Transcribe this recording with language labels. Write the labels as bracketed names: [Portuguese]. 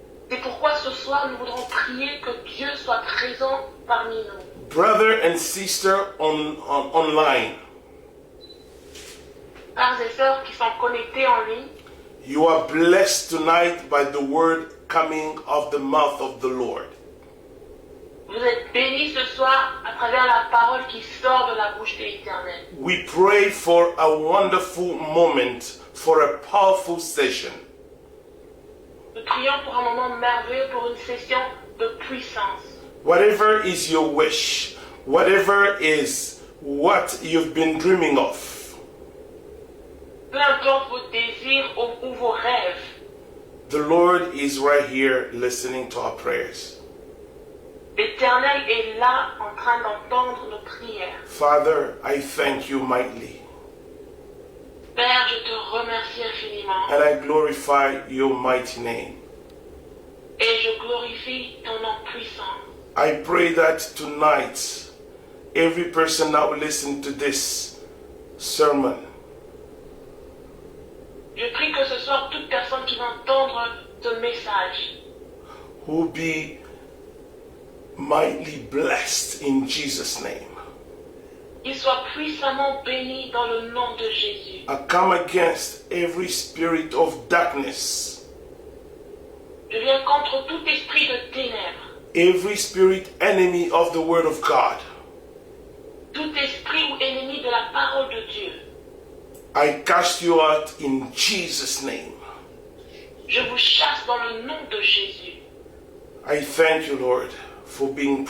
[French] C'est pourquoi ce soir nous voudrons prier que Dieu soit présent parmi nous. [English] Brother and sister online, [French] Frères et sœurs qui sont connectés en ligne, [English] you are blessed tonight by the word coming of the mouth of the Lord. [French] vous êtes bénis ce soir à travers la parole qui sort de la bouche de l'Éternel. [English] We pray for a wonderful moment, for a powerful session. [French] Nous prions pour un moment merveilleux, pour une session de puissance. [English] Whatever is your wish, whatever is what you've been dreaming of, [French] Peu importe vos désirs ou vos rêves, [English] the Lord is right here listening to our prayers. [French] l'Éternel est là en train d'entendre nos prières. [English] Father, I thank you mightily, [French] Père, je te remercie infiniment [English] and I glorify your mighty name. [French] et je glorifie ton nom puissant. [English] I pray that tonight, every person that will listen to this sermon [French] Je prie que ce soir, toute personne qui va entendre ce message [English] will be mightily blessed in Jesus' name. [French] Qu'il soit puissamment béni dans le nom de Jésus. [English] I come against every spirit of darkness, [French] Je viens contre tout esprit de ténèbres, [English] every spirit enemy of the word of God. [French] tout esprit ou ennemi de la parole de Dieu. [English] I cast you out in Jesus' name. [French] Je vous chasse dans le nom de Jésus. [English] I thank you, Lord, for being